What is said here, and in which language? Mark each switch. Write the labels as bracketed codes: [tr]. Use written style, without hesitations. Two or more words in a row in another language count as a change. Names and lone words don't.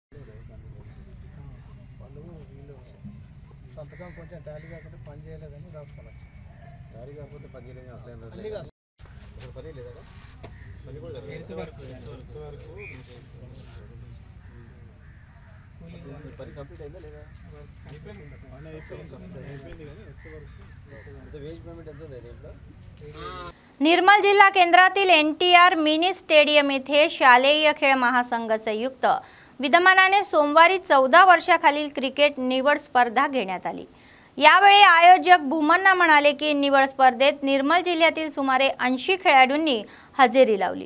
[te] సంతకం కొంచెం టాలీ కాకపోతే పని చేయలేదని రాసుకున్నాను, టాలీ కాకపోతే పని చేయలేదు అసలు పని లేదా? పని కూడా పని కంప్లీట్ అయిందా లేదా? [en] wage payment [te] ఎంత ఉంది దీంట్లో? [mr] निर्मल जिल्हा केंद्रातील NTR मिनी स्टेडियम येथे शालेय खेळ महासंघ संयुक्त विद्यमानाने सोमवारी 14 वर्षाखालील क्रिकेट निवड स्पर्धा घेण्यात आली। यावेळी आयोजक भूमन्ना म्हणाले की निवड स्पर्धेत निर्मल जिल्ह्यातील सुमारे 80 खेळाडूंनी हजेरी लावली।